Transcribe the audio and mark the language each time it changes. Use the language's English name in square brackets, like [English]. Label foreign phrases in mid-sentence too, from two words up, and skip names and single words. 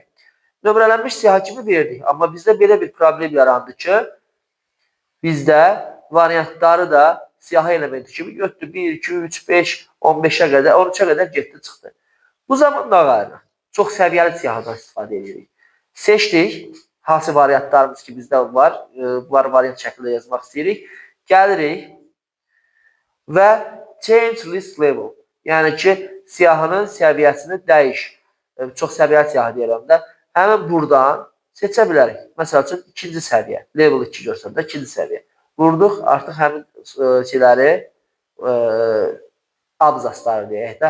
[Azerbaijani] Nömrələnmiş siyahı kimi verdik. Amma bizdə belə bir problem yarandı ki, bizdə variantları da siyahı elementi kimi götürdü. 1, 2, 3, 5, 15-ə qədər, 13-ə qədər getdi, çıxdı. Bu zaman nə varıq? Çox səviyyəli siyahıdan istifadə edirik. Seçdik. Hansı variantlarımız ki bizdə var. Bunları variant şəklində yazmaq istəyirik. Gəlirik və [English] change list level. [Azerbaijani] Yəni ki, siyahının səviyyəsini dəyiş. Çox səviyyəli siyahı deyirəm də. Həmin buradan seçə bilərik. Məsəl üçün, ikinci səviyyə. Level 2 görsəndə, ikinci səviyyə. Vurduq, artıq həmin şeyləri abzasları deyək də.